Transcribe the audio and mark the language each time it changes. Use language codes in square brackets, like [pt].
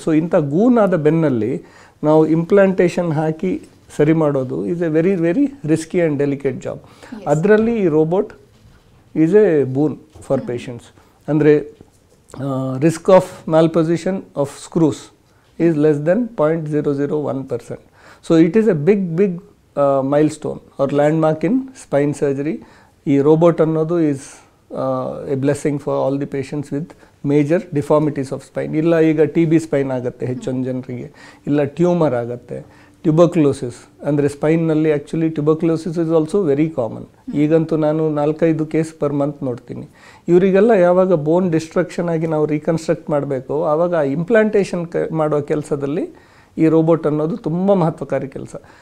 [kn] So ಇಂಥ ಗೂನಾದ ಬೆನ್ನಲ್ಲಿ ನಾವು implantation ಹಾಕಿ ಸರಿ ಮಾಡೋದು [en] Is a very very risky and delicate job. [kn] ಅದರಲ್ಲಿ ಈ [en] Robot is a boon for patients. ಅಂದರೆ risk of malposition of screws is less than 0.001%. So it is a big milestone or landmark in spine surgery. [kn] ಈ robot ಅನ್ನೋದು [en] is a blessing for all the patients with major deformities of spine. [kn] ಇಲ್ಲ ಈಗ TB Spain ಆಗುತ್ತೆ ಹೆಚ್ಚೊಂದು ಜನರಿಗೆ, ಇಲ್ಲ tumour ಆಗುತ್ತೆ, tuberculosis ಅಂದರೆ ಸ್ಪೈನ್ನಲ್ಲಿ [en] Actually tuberculosis is also very common. [kn] ಈಗಂತೂ ನಾನು 4-5 ಕೇಸ್ ಪರ್ ಮಂತ್ ನೋಡ್ತೀನಿ. ಇವರಿಗೆಲ್ಲ ಯಾವಾಗ ಬೋನ್ ಡಿಸ್ಟ್ರಕ್ಷನ್ ಆಗಿ ನಾವು ರೀಕನ್ಸ್ಟ್ರಕ್ಟ್ ಮಾಡಬೇಕು, ಆವಾಗ ಇಂಪ್ಲಾಂಟೇಷನ್ ಮಾಡೋ ಕೆಲಸದಲ್ಲಿ ಈ ರೋಬೋಟ್ ಅನ್ನೋದು ತುಂಬ ಮಹತ್ವಕಾರಿ ಕೆಲಸ.